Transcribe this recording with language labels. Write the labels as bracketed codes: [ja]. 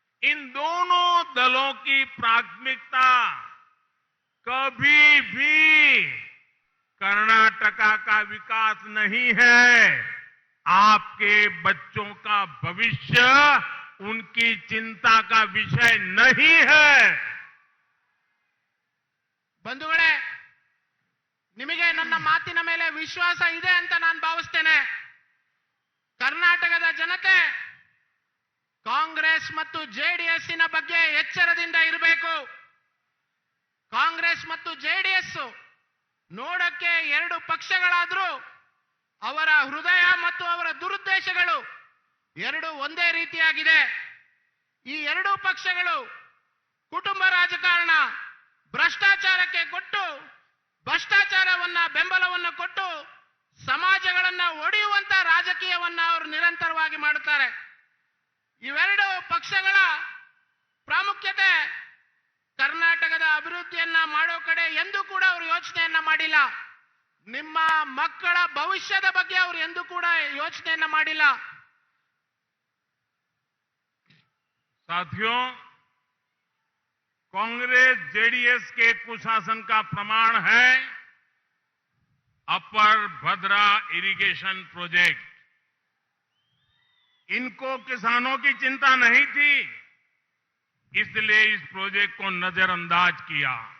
[hi] इन दोनों दलों की प्राथमिकता कभी भी कर्नाटका का विकास नहीं है। आपके बच्चों का भविष्य उनकी चिंता का विषय नहीं है। [kn] ಬಂಧುಗಳೇ, ನಿಮಗೆ ನನ್ನ ಮಾತಿನ ಮೇಲೆ ವಿಶ್ವಾಸ ಇದೆ ಅಂತ ನಾನು ಭಾವಿಸ್ತೇನೆ. ಕರ್ನಾಟಕದ ಜನತೆ ಕಾಂಗ್ರೆಸ್ ಮತ್ತು ಜೆಡಿಎಸ್ಸಿನ ಬಗ್ಗೆ ಎಚ್ಚರದಿಂದ ಇರಬೇಕು. ಕಾಂಗ್ರೆಸ್ ಮತ್ತು ಜೆಡಿಎಸ್ ನೋಡಕ್ಕೆ ಎರಡು ಪಕ್ಷಗಳಾದರೂ ಅವರ ಹೃದಯ ಮತ್ತು ಅವರ ದುರುದ್ದೇಶಗಳು ಎರಡು ಒಂದೇ ರೀತಿಯಾಗಿದೆ. ಈ ಎರಡೂ ಪಕ್ಷಗಳು ಕುಟುಂಬ ರಾಜಕಾರಣ, ಭ್ರಷ್ಟಾಚಾರಕ್ಕೆ ಕೊಟ್ಟು ಭ್ರಷ್ಟಾಚಾರವನ್ನ ಬೆಂಬಲವನ್ನು ಕೊಟ್ಟು ಸಮಾಜಗಳನ್ನ ಒಡೆಯುವಂತ ರಾಜಕೀಯವನ್ನ ಅವರು ನಿರಂತರವಾಗಿ ಮಾಡುತ್ತಾರೆ. ಇವೆರಡು ಪಕ್ಷಗಳ ಪ್ರಾಮುಖ್ಯತೆ ಕರ್ನಾಟಕದ ಅಭಿವೃದ್ಧಿಯನ್ನ ಮಾಡೋ ಕಡೆ ಎಂದೂ ಕೂಡ ಅವರು ಯೋಚನೆಯನ್ನ ಮಾಡಿಲ್ಲ. ನಿಮ್ಮ ಮಕ್ಕಳ ಭವಿಷ್ಯದ ಬಗ್ಗೆ ಅವರು ಎಂದೂ ಕೂಡ ಯೋಚನೆಯನ್ನ ಮಾಡಿಲ್ಲ. [hi] साथियों, कांग्रेस जेडीएस के कुशासन का प्रमाण है अपर भद्रा इरिगेशन प्रोजेक्ट। इनको किसानों की चिंता नहीं थी, इसलिए इस प्रोजेक्ट को नजरअंदाज किया।